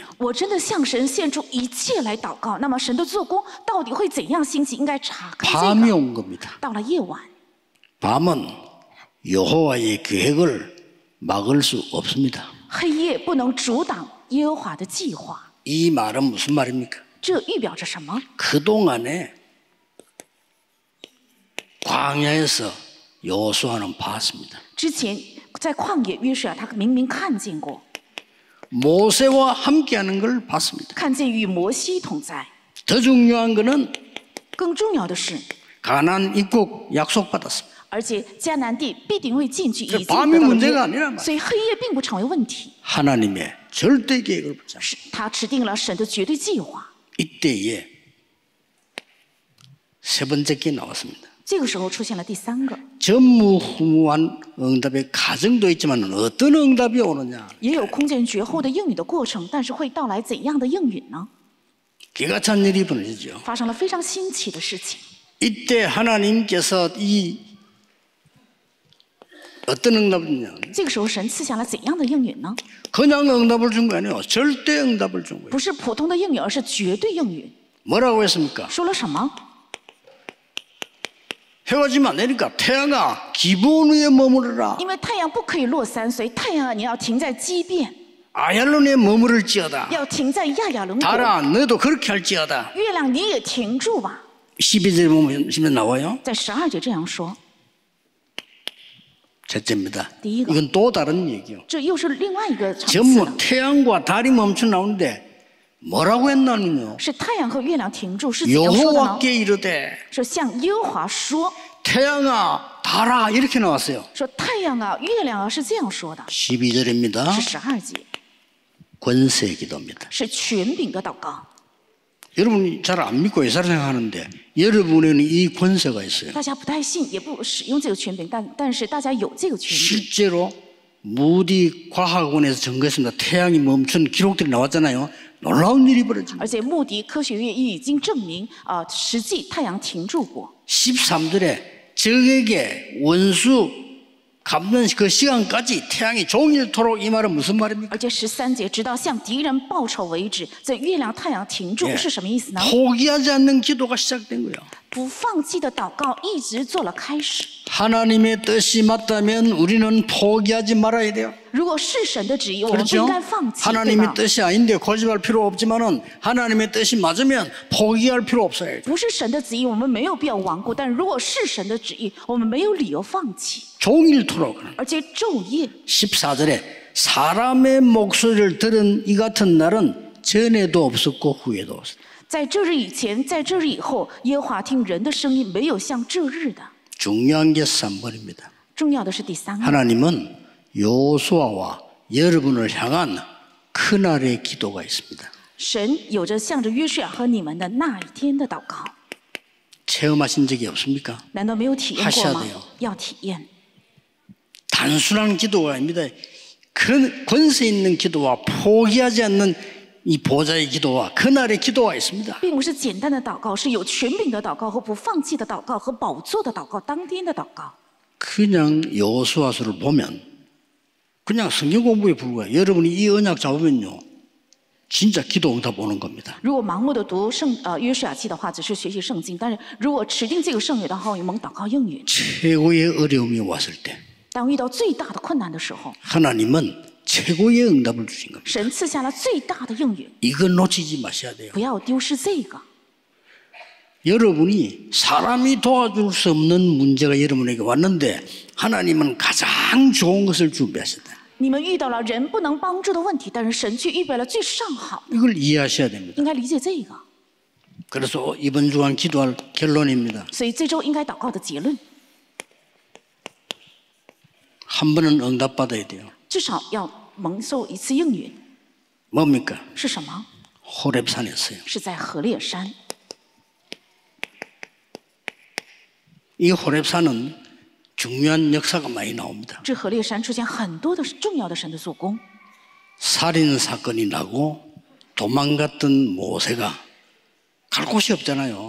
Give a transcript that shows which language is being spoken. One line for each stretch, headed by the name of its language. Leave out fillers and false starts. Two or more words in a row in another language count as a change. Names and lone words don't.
Chinese: 我真的向神献出一切来祷告，那么神的做工到底会怎样兴起？应该查看这
Korean: 밤이
Chinese: 个。
Korean: 온 겁니다.
Chinese: 到了夜晚，
Korean: 밤은 여호와의 계획을 막을 수 없습니다.
Chinese: 黑夜不能阻挡耶和华的计划。
Korean: 이 말은 무슨 말입니까?
Chinese: 这预表着什么？
Korean: 그동안에 광야에서 여호수아는 봤습니다.
Chinese: 之前在旷野约书亚，他明明看见过，
Korean: 모세와 함께하는 걸 봤습니다.
Chinese: 看见与摩西同在。
Korean: 더 중요한 것은
Chinese: 更重要的是，
Korean: 가나안 입국 약속받았습니다.
Chinese: 而且迦南地必定会进去，已经
Korean: 밤이
Chinese: 得到
Korean: 문제가
Chinese: 了
Korean: 아니란
Chinese: 约，
Korean: 말이에요.
Chinese: 所以黑夜并不成为问题。
Korean: 하나님의 절대 계획을 붙잡습니다.
Chinese: 是他指定了神的绝对计划。
Korean: 이때에 세 번째 게 나왔습니다.
Chinese: 这个时候出现了第三个，
Korean: 전무후무한 응답의 과정도 있지만 어떤 응답이 오느냐.
Chinese: 也有空前绝后的应允的过程，但是会到来怎样的应允呢？
Korean: 기가 찬 일이 벌어지죠.
Chinese: 发生了非常新奇的事情。
Korean: 이때 하나님께서 이 어떤 응답이냐.
Chinese: 这个时候神赐下了怎样的应允呢？
Korean: 그냥 응답을 준 거 아니에요. 절대 응답을 준 거예요.
Chinese: 不是普通的应允，而是绝对应允。
Korean: 뭐라고 했습니까?
Chinese: 说了什么？
Korean: 해가 지면 안 되니까 태양아 기브온 위에 머무르라.
Chinese: 因为太阳不可以落山，所以太阳啊，你要停在基遍，
Korean: 아얄론에 머무를지어다.
Chinese: 要停在亚亚伦国。
Korean: 달아 너도 그렇게 할지어다.
Chinese: 月亮你也停住吧。
Korean: 12절에 보면 나와요.
Chinese: 在12节这样说，
Korean: 첫째입니다. 이거. 이건 또 다른 얘기요.
Chinese: 这又是另外一个场次
Korean: 전부
Chinese: 了。
Korean: 태양과 달이 멈춰 나오는데 뭐라고 했나면요.
Chinese: 是太阳和月亮停住，是怎样说的呢？
Korean: 여호와께 이르되
Chinese: 说向耶和华说，
Korean: 태양아 달아 이렇게 나왔어요.
Chinese: 说太阳啊，月亮啊，是这样说的，
Korean: 12절입니다.
Chinese: 是12节，
Korean: 권세 기도입니다.
Chinese: 是权柄的祷告。
Korean: 여러분이 잘 안 믿고 예사를 생각하는데 여러분에는 이 권세가 있어요.
Chinese: 大家不太信，也不使用这个权柄，但是大家有这个权柄。
Korean: 실제로 무디 과학원에서 증거했습니다. 태양이 멈춘 기록들이 나왔잖아요. 놀라운 일이 벌어집니다.
Chinese: 而且穆迪科学院已经证明，实际太阳停住过。
Korean: 13절에 적에게 원수 갚는 그 시간까지 태양이 종일토록 이 말은 무슨 말입니까?
Chinese: 而且13节，直到向敌人报仇为止，这月亮、太阳停住
Korean: 예.
Chinese: 是什么意思呢？
Korean: 포기하지 않는 기도가 시작된 거예요.
Chinese: 不放弃的祷告一直做了开始。
Korean: 하나님의 뜻이 맞다면 우리는 포기하지 말아야 돼요.
Chinese: 如果是神的旨意，我们不
Korean: 그렇죠?
Chinese: 应该放弃，对
Korean: 하나님의
Chinese: 吧？
Korean: 뜻이 아닌데 고집할 필요 없지만은 하나님의 뜻이 맞으면 포기할 필요 없어요.
Chinese: 不是神的旨意，我们没有必要顽固；但如果是神的旨意，我们没有理由放弃，
Korean: 종일토록
Chinese: 而且昼夜。
Korean: 14절에 사람의 목소리를 들은 이 같은 날은 전에도 없었고 후에도 없었다.
Chinese: 在这日以前，在这日以后，耶和华听人的声音，没有像这日的。
Korean: 중요한 게 3번입니다.
Chinese: 重要的是第三个，
Korean: 하나님은 여호수아와 여러분을 향한 그날의 기도가 있습니다.
Chinese: 神有着向着约书亚和你们的那一天的祷告，
Korean: 체험하신 적이 없습니까?
Chinese: 难道没有体验过
Korean: 하셔야
Chinese: 吗
Korean: 돼요 ？
Chinese: 要体验。
Korean: 단순한 기도가 아닙니다. 권세 있는 기도와 포기하지 않는 이 보좌의 기도와 그날의 기도가 있습니다.
Chinese: 并不是简单的祷告，是有权柄的祷告和不放弃的祷告和宝座的祷告，当天的祷告。
Korean: 그냥 여호수아서를 보면 그냥 성경 공부에 불과해요. 여러분이 이 언약 잡으면요 진짜 기도 응답 오는 겁니다.
Chinese: 如果盲目的读约书亚记的话，只是学习圣经；但是如果持定这个圣约的话，我们祷告应允。
Korean: 최고의 어려움이 왔을 때
Chinese: 当遇到最大的困难的时候，
Korean: 하나님은 최고의 응답을 주신 겁니다.
Chinese: 神赐下了最大的应允，
Korean: 이건 놓치지 마셔야 돼요.
Chinese: 不要丢失这个。
Korean: 여러분이 사람이 도와줄 수 없는 문제가 여러분에게 왔는데 하나님은 가장 좋은 것을 준비하셨다.
Chinese: 你们遇到了人不能帮助的问题，但是神却预备了最上好，
Korean: 이걸 이해하셔야 됩니다.
Chinese: 应该理解这个。
Korean: 그래서 이번 주간 기도할 결론입니다.
Chinese: 所以这周应该祷告的结论，
Korean: 한 번은 응답받아야 돼요.
Chinese: 至少要蒙受一次应允。
Korean: 뭡니까?
Chinese: 是什么？
Korean: 호렙산이었어요.
Chinese: 是在何烈山。
Korean: 이 호렙산은 중요한 역사가 많이 나옵니다.
Chinese: 这何烈山出现很多的重要的神的做工，
Korean: 살인 사건이 나고 도망갔던 모세가 갈 곳이 없잖아요.